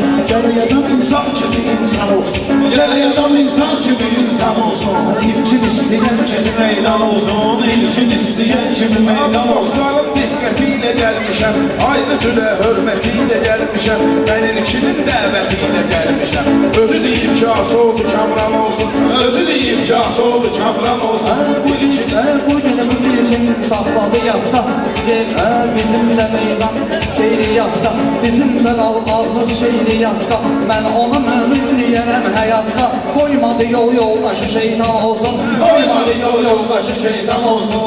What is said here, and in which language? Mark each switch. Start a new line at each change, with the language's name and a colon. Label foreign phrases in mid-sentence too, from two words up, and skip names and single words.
Turkish: Gel adam insan gibi insan olsun, gel adam insan gibi insan olsun. İlkin isteyen kimi meydan olsun, ilkin isteyen kimi meydan olsun. Dostlarım dikkatiyle gelmişem, ayrı türe hürmetiyle gelmişem, ben ilkinin dəvətiyle gelmişem. Özü deyip Casoğlu Kamran olsun, özü deyip Casoğlu Kamran olsun.
Azerbaijani: Bu günümü bir gün saxladı yadda, bizim də meydan şeiriyatda, bizim də qalmaz şeiriyatda. Mən ona mümin deyərəm həyatda, qoymadı yol yoldaşı şeytan olsun, qoymadı yol yoldaşı şeytan olsun.